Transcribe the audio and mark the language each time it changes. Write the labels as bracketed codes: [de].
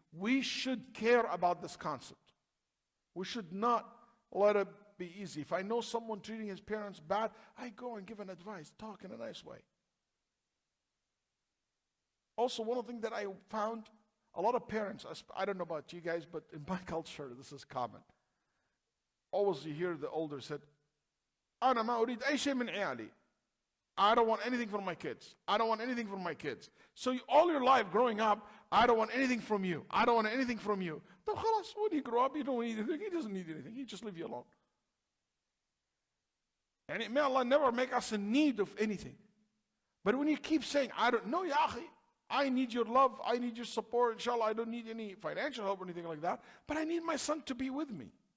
[en] We should care about this concept. We should not let it be easy. If I know someone treating his parents bad, I go and give an advice, talk in a nice way. Also, one of the things that I found, a lot of parents, I don't know about you guys, but in my culture, this is common. Always you hear the older said, [ar] أنا ما أريد أي شيء من عيالي. [en] I don't want anything from my kids. I don't want anything from my kids. So all your life growing up, I don't want anything from you. I don't want anything from you. So خلاص, when you grow up, you don't need anything. He doesn't need anything. He just leave you alone. And may Allah never make us in need of anything. But when you keep saying, I don't know, ya akhi, I need your love, I need your support, inshallah, I don't need any financial help or anything like that, but I need my son to be with me.